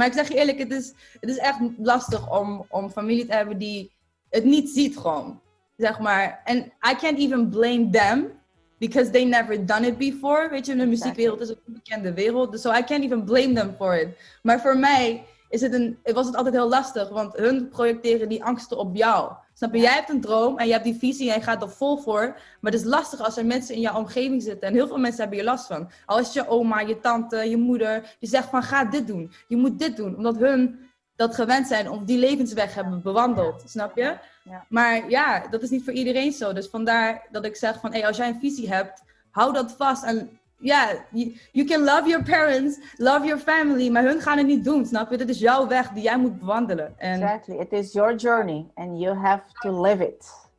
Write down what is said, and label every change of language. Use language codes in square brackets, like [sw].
[nl] Maar ik zeg je eerlijk, het is echt lastig om familie te hebben die het niet ziet gewoon. Zeg maar. [en] En I can't even blame them. Because they never done it before. [nl] Weet je, de muziekwereld is een onbekende wereld. [en] Dus so I can't even blame them for it. [nl] Maar voor mij was het altijd heel lastig. Want hun projecteren die angsten op jou. Snap je? Jij hebt een droom en je hebt die visie en je gaat er vol voor. Maar het is lastig als er mensen in jouw omgeving zitten. En heel veel mensen hebben hier last van. Al is je oma, je tante, je moeder. Die zegt van, ga dit doen. Je moet dit doen. Omdat hun dat gewend zijn of die levensweg hebben bewandeld. Snap je? Ja. Maar dat is niet voor iedereen zo. Dus vandaar dat ik zeg van, als jij een visie hebt, hou dat vast. En [en] you can love your parents, love your family, [nl] maar hun gaan het niet doen, snap je? Dit is jouw weg die jij moet bewandelen. [en] Exactly, it is your journey and you have to live it.